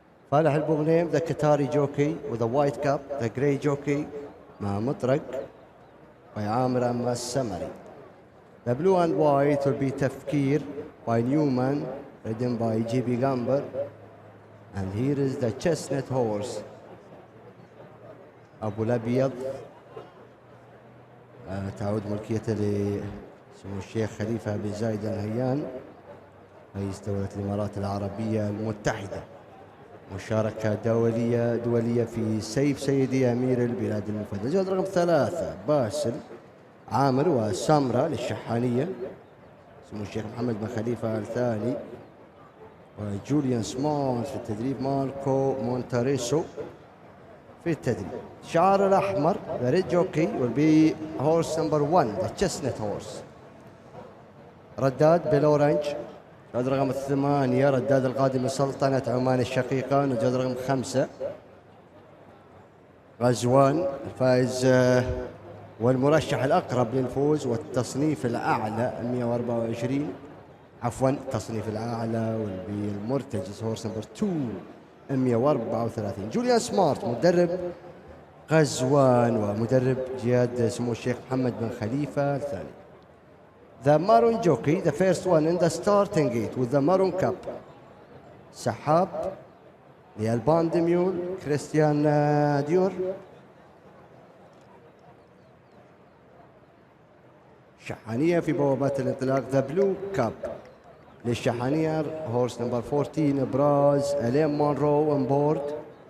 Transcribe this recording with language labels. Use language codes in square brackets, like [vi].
[en] Falah Al-Bugnaim, the Qatari jockey with the white cap, the grey jockey, Mutraq, by Amr Amma Samari. The blue and white will be Tafkir by Newman, ridden by GB Gamber. And here is the chestnut horse, أبو الأبيض. [ar] تعود ملكيته لسمو الشيخ خليفة بن زايد النهيان رئيس دولة الإمارات العربية المتحدة. مشاركة دولية في سيف سيدي أمير البلاد المفدى. جواد رقم 3 باسل عامر وسامرة للشحانية سمو الشيخ محمد بن خليفة الثاني. وجوليان سمولز في التدريب، ماركو مونتاريسو في التدريب. شعار الأحمر [en] the red jockey will be horse number 1 the chestnut horse. [ar] رداد بالأورنج جواد رقم 8 رداد القادم من سلطنة عمان الشقيقة. جواد رقم 5 غزوان الفائز والمرشح الأقرب للفوز والتصنيف الأعلى 124. عفوا التصنيف الأعلى والمرتجز [en] horse number 2 [ar] 134. جوليان سمارت مدرب غزوان ومدرب جهاد سمو الشيخ محمد بن خليفة الثاني. [en] The Maroon jockey, the first one in the starting gate with the Maroon Cup. [ar] سحاب لألبان ديميول كريستيان ديور. شحانية في بوابات الانطلاق [en] the Blue Cup [ar] للشحانية [en] horse number 14 [ar] إبراز أليم مونرو [en] On board.